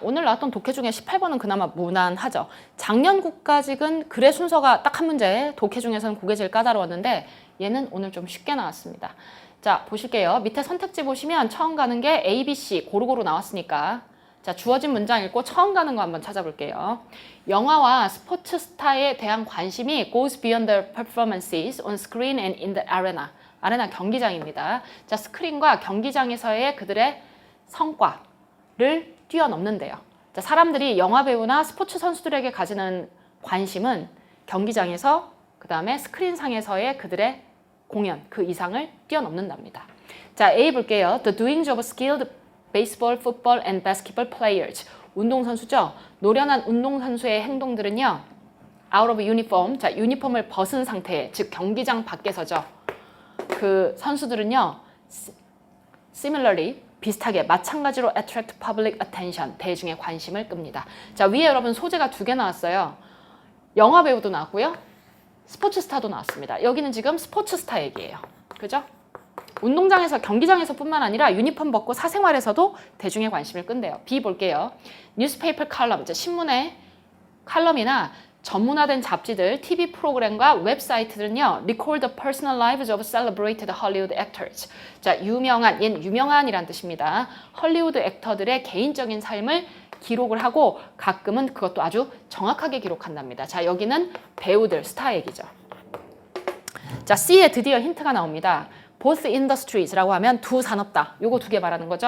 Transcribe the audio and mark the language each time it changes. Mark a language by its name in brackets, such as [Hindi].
[Korean] 오늘 나왔던 독해 중에 18번은 그나마 무난하죠. 작년 국가직은 글의 순서가 딱 한 문제, 독해 중에서는 그게 제일 까다로웠는데 얘는 오늘 좀 쉽게 나왔습니다. 자, 보실게요. 밑에 선택지 보시면 처음 가는 게 A, B, C 고루고루 나왔으니까 자, 주어진 문장 읽고 처음 가는 거 한번 찾아볼게요. 영화와 스포츠 스타에 대한 관심이 [English] goes beyond the performances on screen and in the arena. [Korean] 아레나 경기장입니다. 자, 스크린과 경기장에서의 그들의 성과를 뛰어넘는데요. 자, 사람들이 영화 배우나 스포츠 선수들에게 가지는 관심은 경기장에서 그 다음에 스크린상에서의 그들의 공연, 그 이상을 뛰어넘는답니다. 자, A 볼게요. [English] The doings of skilled baseball, football and basketball players. [Korean] 운동선수죠. 노련한 운동선수의 행동들은요. [English] out of uniform. [Korean] 자, 유니폼을 벗은 상태, 즉 경기장 밖에서죠. 그 선수들은요. [English] similarly, [Korean] 비슷하게 마찬가지로 [English] attract public attention. [Korean] 대중의 관심을 끕니다. 자, 위에 여러분 소재가 두 개 나왔어요. 영화 배우도 나왔고요. 스포츠 스타도 나왔습니다. 여기는 지금 스포츠 스타 얘기예요. 그죠? 운동장에서 경기장에서 뿐만 아니라 유니폼 벗고 사생활에서도 대중의 관심을 끈대요. B 볼게요. 뉴스페이퍼 칼럼, 신문의 칼럼이나 전문화된 잡지들, TV 프로그램과 웹사이트들은요. [English] record the personal lives of celebrated Hollywood actors. [Korean] 자, 유명한이란 뜻입니다. 헐리우드 액터들의 개인적인 삶을 기록을 하고 가끔은 그것도 아주 정확하게 기록한답니다. 자, 여기는 배우들, 스타 얘기죠. 자, C에 드디어 힌트가 나옵니다. [English] both industries [Korean] 라고 하면 두 산업다. 요거 두 개 말하는 거죠.